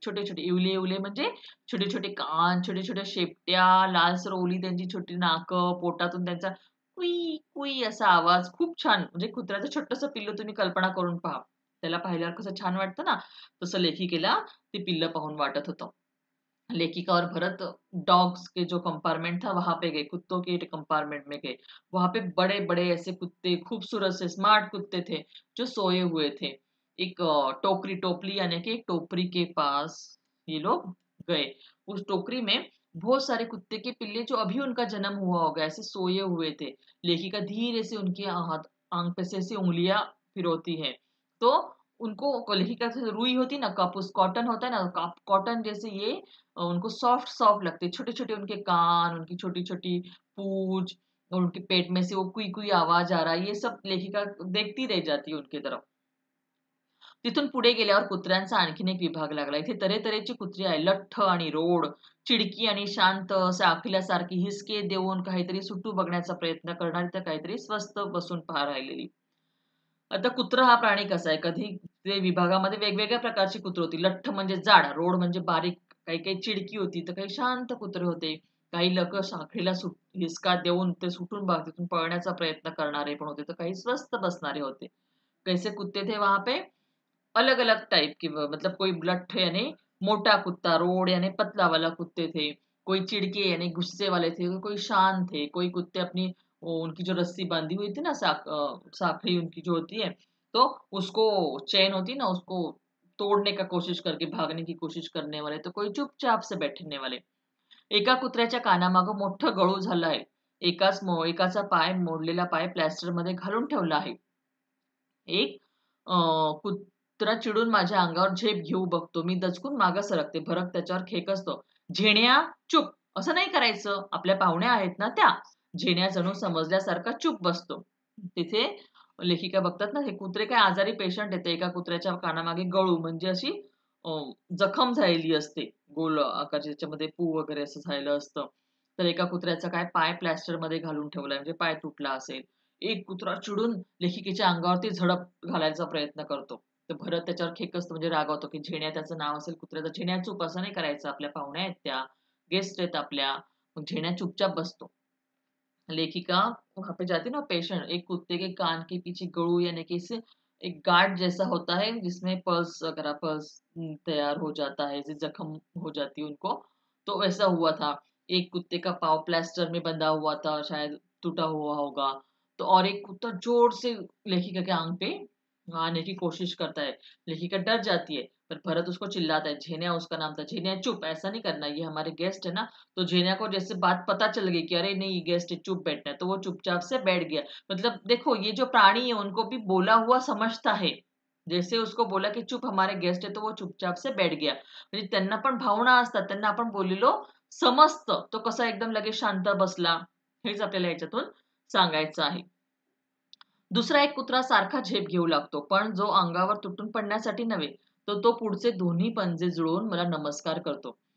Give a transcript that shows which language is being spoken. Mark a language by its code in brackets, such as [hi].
[mr] छोटे-छोटे, इवले-इवले म्हणजे छोटे-छोटे कान, छोट्या-छोट्या शेपट्या, लालसर ओली त्यांची छोटी नाकं, पोटातून त्यांचा कुई, कुई असा आवाज. खूप छान म्हणजे कुत्र्याचं छोटंसं पिल्लू तुम्ही कल्पना करून पहा. त्याला पाहिल्यावर कसं छान वाटतं ना, तसं लेखिकेला ती पिल्लं पाहून वाटत होतं। [hi] लेखिका और भरत डॉग्स के जो कंपार्टमेंट था वहां पे गए, कुत्तों के कंपार्टमेंट में गए। वहां पे बड़े बड़े ऐसे कुत्ते, खूबसूरत से स्मार्ट कुत्ते थे जो सोए हुए थे। एक टोपली यानी कि एक टोकरी के पास ये लोग गए। उस टोकरी में बहुत सारे कुत्ते के पिल्ले जो अभी उनका जन्म हुआ होगा ऐसे सोए हुए थे। लेखिका धीरे से उनके हाथ आंख पे से ऐसी उंगलियां फिरौती है। तो उनको लेखिका से रुई होती ना, कापूस कॉटन होता है ना, कॉटन जैसे ये उनको सॉफ्ट सॉफ्ट लगते, छोटे-छोटे उनके कान, उनकी छोटी-छोटी पूंछ और उनके पेट में से वो कुई-कुई आवाज आ रहा है, ये सब लेखिका देखती रह जाती है उनकी तरफ। [mr] तिथून पुढे गेल्यावर कुत्र्यांचा आणखीन एक विभाग लागला. इथे तऱ्हेतऱ्हेची कुत्री आहे. लठ्ठ आणि रोड, चिडकी आणि शांत, सारखी हिसके देऊन काहीतरी सुटू बघण्याचा प्रयत्न करणारी, तर काहीतरी स्वस्थ बसून राहिलेली. आता कुत्रा हा प्राणी कसा आहे? कधी ते विभागामध्ये वेगवेगळ्या प्रकारची कुत्री होती. लठ्ठ म्हणजे जाड, रोड म्हणजे बारीक, काही-काही चिडकी होती, तर काही शांत कुत्रे होते. काही लोकं साखळीला हिसका देऊन ते सुटून तिथून पळण्याचा प्रयत्न करणारे पण होते, तर काही स्वस्थ बसणारे होते. [hi] कैसे कुत्ते थे वहां पे? अलग-अलग टाइप के, मतलब कोई लट्ठ यानी मोटा कुत्ता, रोड यानी पतला वाला कुत्ते थे, कोई चिड़के यानी गुस्से वाले थे, कोई शांत थे, कोई कुत्ते अपनी उनकी जो रस्सी बांधी हुई थी ना, साखड़ी उनकी जो होती है, तो उसको चेन होती है ना, उसको तोड़ने का कोशिश करके भागने की कोशिश करने वाले, तो कोई चुपचाप से बैठने वाले. [mr] एका कुत्र्याच्या कानामागं मोठं गळू झालं आहे. एकाचा मोडलेला पाय प्लॅस्टरमध्ये घालून ठेवला आहे. एक कुत्रा चिडून माझ्या अंगावर झेप घेऊ बघतो. मी दचकून मागे सरकते. भरत त्याच्यावर खेकसतो. "झेण्या, चूप! असं नाही करायचं. आपल्या पाहुण्या आहेत ना त्या." झेण्या जणू समजल्यासारखा चूप बसतो. तिथे लेखिका बघतात ना, हे कुत्रे काय आजारी पेशंट आहेत. एका कुत्र्याच्या कानामागे गळू म्हणजे अशी अ, जखम झालेली असते. गोल आकारची त्याच्यामध्ये पू वगैरे असं झालेलं असतं. तर एका कुत्र्याचा काय पाय प्लॅस्टरमध्ये घालून ठेवलाय म्हणजे पाय तुटला असेल. एक कुत्रा चिडून लेखिकेच्या अंगावरती झडप घालायचा प्रयत्न करतो. तर भरत त्याच्यावर खेकसतो म्हणजे रागावतो, की झेण्या त्याचं नाव असेल कुत्र्याचं. झेण्या चूप असं नाही करायचं. आपल्या पाहुण्या आहेत त्या, गेस्ट आहेत आपल्या. मग झेण्या चुपचाप बसतो. [hi] लेखिका वहाँ पे जाती है ना पेशेंट, एक कुत्ते के कान के पीछे गड़ू यानी कि इससे एक गार्ड जैसा होता है जिसमें पल्स तैयार हो जाता है, जैसे जख्म हो जाती है उनको, तो वैसा हुआ था. एक कुत्ते का पाँव प्लास्टर में बंधा हुआ था, शायद टूटा हुआ होगा. तो और एक कुत्ता जोर से लेखिका के आंग पे आने की कोशिश करता है. लेखिका डर जाती है, पर भरत उसको चिल्लाता है. झेनिया उसका नाम था. झेनिया चुप, ऐसा नहीं करना, ये हमारे गेस्ट है ना. तो जेनिया को जैसे बात पता चल गई कि अरे नहीं गेस्ट है, चुप बैठना है, तो वो चुपचाप से बैठ गया. मतलब देखो ये जो प्राणी है उनको भी बोला हुआ समझता है. जैसे उसको बोला की चूप हमारे गेस्ट आहे, तो वो चुपचाप से बैठ गया. [mr] म्हणजे त्यांना पण भावना असतात. त्यांना आपण बोललेलो समजतं. तो कसा एकदम लगेच शांत बसला. हेच आपल्याला याच्यातून सांगायचं आहे. दुसरा एक कुत्रा सारखा झेप घेऊ लागतो, पण जो अंगावर तुटून पडण्यासाठी नव्हे, तो पुढचे दोन्ही पंजे जुळवून मला नमस्कार करतो.